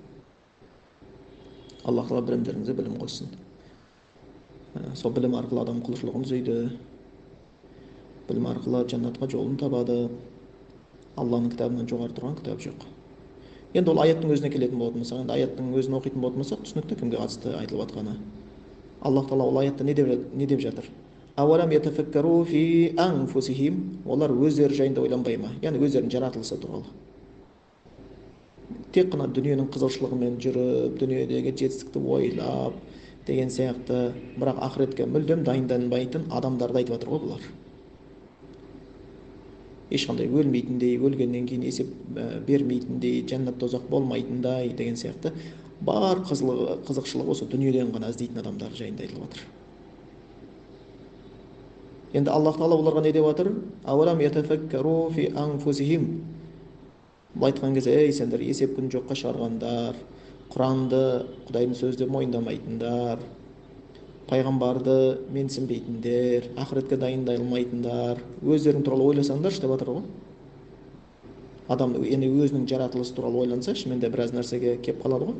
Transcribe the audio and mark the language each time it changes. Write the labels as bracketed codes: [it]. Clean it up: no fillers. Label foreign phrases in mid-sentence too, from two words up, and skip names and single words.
[kk] Аллах тағала білімдеріңізге білім қоссын. Сол білім арқылы адам құлшылығын түзейді, білім арқылы жәннатқа жолын табады. Алланың кітабынан жоғары тұрған кітап жоқ. Енді ол аяттың өзіне келетін болатын болсақ, енді аяттың өзін оқитын болатын болсақ, түсінікті кімге қатысты айтылып жатқаны. Аллах тағала ол аятта не деп жатыр? [ar] أولم يتفكروا في أنفسهم, [kk] олар өздері жайында ойланбай ма? Яғни өздерінің жаратылысы туралы. Тек қана дүниенің қызығушылығымен жүріп, дүниедегі жетістікті ойлап деген сияқты, бірақ ақыретке мүлдем дайынданбайтын адамдарды айтып жатыр ғой бұлар. Ешқандай өлмейтіндей, өлгеннен кейін есеп бермейтіндей, жәннат тозақ болмайтындай деген сияқты бар қызықшылығы осы дүниеден ғана іздейтін адамдар жайында айтылып жатыр. Енді Аллах тағала оларға не деп жатыр? [ar] أولم يتفكروا في أنفسهم. [kk] Бұл айтқан кезде, ей сендер есеп күн жоққа шығарғандар, Құранды, Құдайдың сөзді мойындамайтындар, пайғамбарды менсінбейтіндер, ақыретке дайындай алмайтындар, өздерің туралы ойласаңдаршы деп жатыр ғой. Адам енді өзінің жаратылысы туралы ойланса, шынымен де біраз нәрсеге кеп қалады ғой.